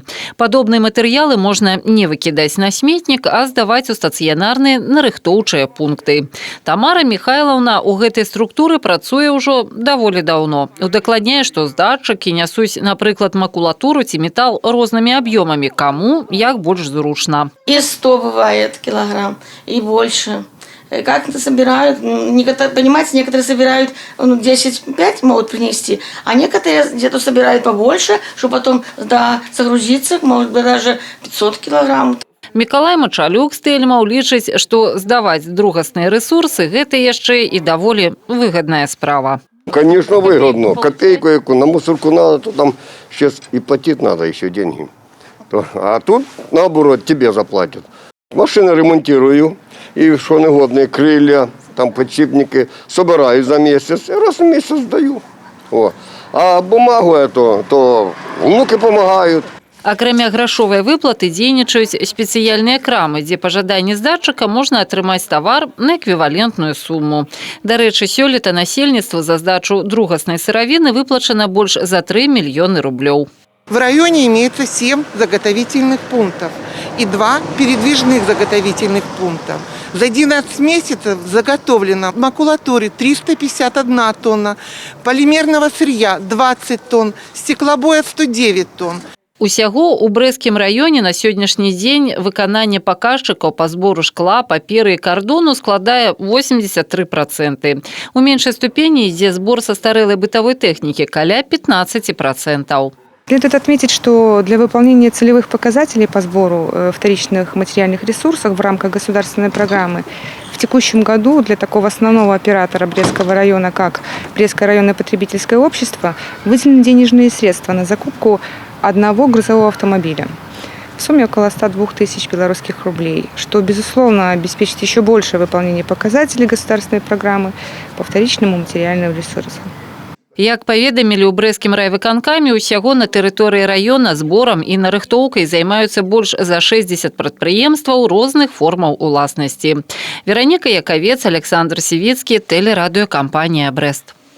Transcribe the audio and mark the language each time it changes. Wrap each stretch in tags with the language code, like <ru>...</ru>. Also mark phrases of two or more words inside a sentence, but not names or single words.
<be>Падобныя матэрыялы можна не выкідаць на сметнік, а здаваць у стацыянарныя нарыхтоўчыя пункты. Тамара Михайловна у гэтай структуры працуе ўжо даволі даўно. Удакладняе, што здатчыкі нясуць, напрыклад, макулатуру ці метал рознымі аб'ёмамі, каму як больш зручна.</be> <ru>И 100 бывает килограмм, и больше. Как это собирают? Понимаете, некоторые собирают 10-5 могут принести, а некоторые где-то собирают побольше, чтобы потом загрузиться, может быть, даже 500 килограмм.</ru> <be>Мікалай Мачалюк з Тэльмаў лічыць, што здаваць другасныя рэсурсы – гэта яшчэ і даволі выгадная справа.</be> <ru>Конечно, выгодно. Копейку яку на мусорку надо, то там сейчас и платить надо еще деньги. А тут, наоборот, тебе заплатят. Машины ремонтирую, и что негодные крылья, там подшипники, собираю за месяц, и раз в месяц сдаю. О. А бумагу эту, то внуки помогают.</ru> <be>Акрамя грашовай выплаты дзейнічаюць спецыяльныя крамы, дзе па жаданні здатчыка можна атрымаць тавар на эквівалентную суму. Дарэчы, сёлета насельніцтву за здачу другаснай сыравіны выплачана больш за 3 мільёны рублёў.</be> <ru>В районе имеется 7 заготовительных пунктов и 2 передвижных заготовительных пункта. За 11 месяцев заготовлено макулатуры 351 тонна, полимерного сырья 20 тонн, стеклобоя 109 тонн.</ru> <be>Усяго у Брэсцкім раёне на сённяшні дзень выкананне паказчыкаў па збору шкла, паперы і кардону складае 83%. У меншай ступені ідзе збор састарэлай бытавой тэхнікі каля 15%.</be> <ru>Следует отметить, что для выполнения целевых показателей по сбору вторичных материальных ресурсов в рамках государственной программы в текущем году для такого основного оператора Брестского района, как Брестское районное потребительское общество, выделены денежные средства на закупку одного грузового автомобиля в сумме около 102 тысяч белорусских рублей, что, безусловно, обеспечит еще большее выполнение показателей государственной программы по вторичному материальному ресурсу.</ru> <be>Як паведамілі ў Брэсцкім райвыканкаме, усяго на тэрыторыі раёна зборам і нарыхтоўкай займаюцца больш за 60 прадпрыемстваў розных формаў уласнасці. Вераніка Якавец, Александр Сівіцкі, тэлерадыёкампанія Брэст.</be>